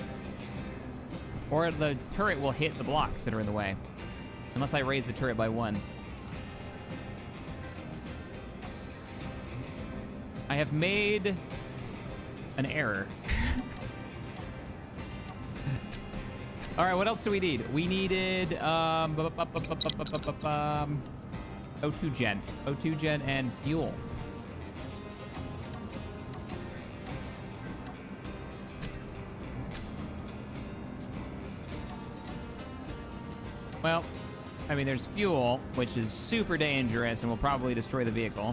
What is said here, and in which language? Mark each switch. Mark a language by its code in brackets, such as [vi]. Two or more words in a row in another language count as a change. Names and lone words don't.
[en] Or the turret will hit the blocks that are in the way. Unless I raise the turret by 1. I have made an error. All right, what else do we need? We needed O2 gen. O2 gen and fuel. Well, I mean, there's fuel, which is super dangerous and will probably destroy the vehicle.